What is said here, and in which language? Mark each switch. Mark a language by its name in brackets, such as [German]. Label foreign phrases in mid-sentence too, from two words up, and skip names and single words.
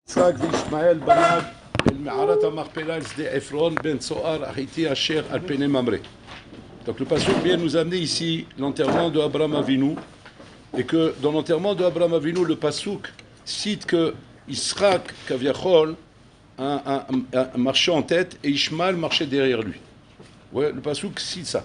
[Hebrew] יצחק וישמעאל בניו אל מערת המכפלה אל שדה עפרון בן צוער החיתי אשר על פני ממרא. [French] Donc le pasuk vient nous amener ici l'enterrement de Abraham Avinu, et que dans l'enterrement de Abraham Avinu, le pasuk cite que Yitzhak, Kaviachol, marchait en tête et Ishmael marchait derrière lui. Ouais, le pasuk cite ça.